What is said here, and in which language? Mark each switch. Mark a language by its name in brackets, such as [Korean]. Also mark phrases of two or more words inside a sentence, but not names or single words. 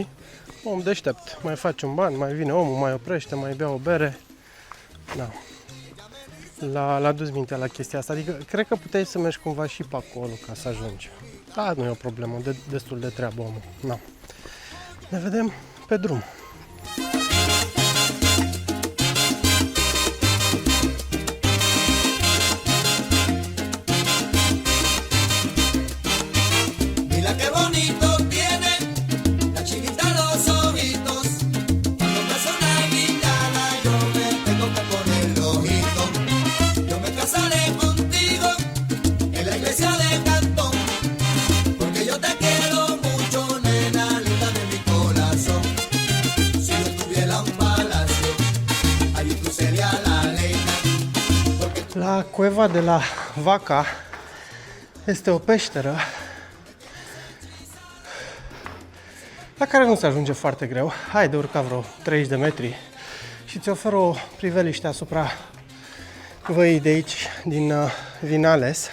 [Romanian] Om deștept, mai face un ban, mai vine omul, mai oprește, mai bea o bere. Da. L-a dus mintea la chestia asta, adică cred că puteai să mergi cumva și pe acolo ca să ajungi. Da, nu e o problemă, destul de treabă omul. Da. Ne vedem pe drum. [Spanish] Mira qué bonito tiene la chinita los ojitos. Cuando me suena guitarra yo me tengo que poner rojito. Yo me casaré contigo en la iglesia de Cantón, porque yo te quiero mucho, nena linda de mi corazón. Si yo tuviera un palacio, allí tú serías la reina. [Romanian] La Cueva de la Vaca este o peșteră la care nu se ajunge foarte greu. Hai de urca vreo 30 de metri și îți oferă o priveliște asupra văii de aici, din Vinales.